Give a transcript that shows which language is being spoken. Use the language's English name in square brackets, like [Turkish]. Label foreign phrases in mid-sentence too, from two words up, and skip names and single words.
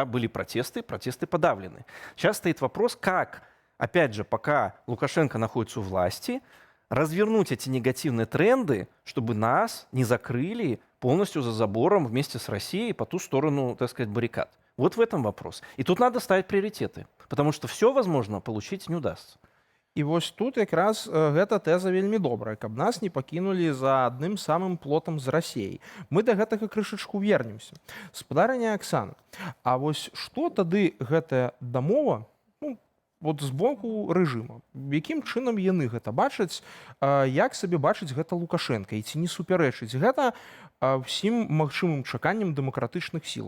[Russian] Были протесты подавлены. Сейчас стоит вопрос, как, опять же, пока Лукашенко находится у власти, развернуть эти негативные тренды, чтобы нас не закрыли полностью за забором вместе с Россией по ту сторону, так сказать, баррикад. Вот в этом вопрос. И тут надо ставить приоритеты, потому что все, возможно, получить не удастся. [Belarusian] І вось тут якраз гэта тэза вельмі добрая, каб нас не пакінулі за адным самым плотам з Расіяй. Мы да гэтага крышачку вернемся. Спадарыня Аксана, а вось што тады гэтая дамова, вот з боку рэжыма, якім чынам яны гэта бачаць, як сабе бачыць гэта Лукашенко, і ці не супярэчыць гэта ўсім магчымым чаканням дэмакратычных сілаў.